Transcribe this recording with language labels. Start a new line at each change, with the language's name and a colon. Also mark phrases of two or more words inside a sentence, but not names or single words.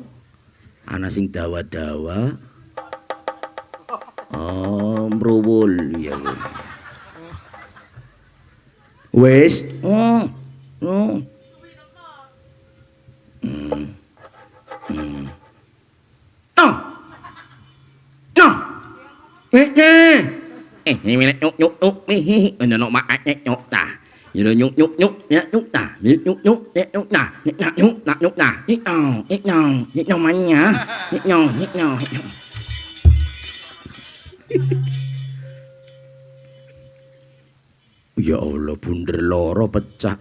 Javanese: Ana sing dawa-dawa. Oh, mruwul ya. Wis. Oh. Oh. Oh. No. Ini nyuk nyuk nyuk ini no mak nyuk ta. Ini nyuk nyuk nyuk ya nyuk ta. Nyuk nyuk ya nyuk ta. Nyuk ta. Nyuk manya. Nyuk.
Arabic: Ya Allah,
Javanese: bunder loro pecah.